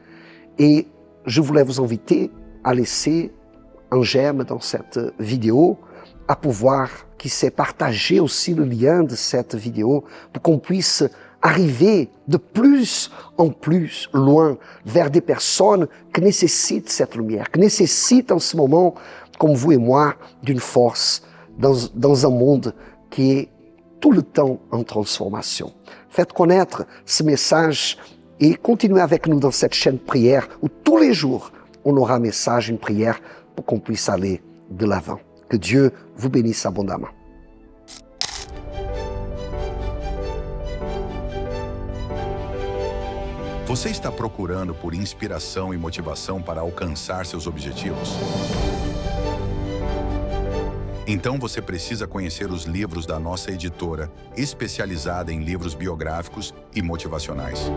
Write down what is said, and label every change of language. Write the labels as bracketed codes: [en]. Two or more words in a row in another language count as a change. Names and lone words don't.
[fr] Et je voulais vous inviter à laisser un j'aime dans cette vidéo, à pouvoir, qui sait, partager aussi le lien de cette vidéo pour qu'on puisse arriver de plus en plus loin vers des personnes qui nécessitent cette lumière, qui nécessitent en ce moment, comme vous et moi, d'une force dans un monde qui est tout le temps en transformation. Faites connaître ce message et continuez avec nous dans cette chaîne prière où tous les jours, on aura un message, une prière pour qu'on puisse aller de l'avant. Que Dieu vous bénisse abondamment. [pt] Você está procurando por inspiração e motivação para alcançar seus objetivos? Então você precisa conhecer os livros da nossa editora, especializada em livros biográficos e motivacionais.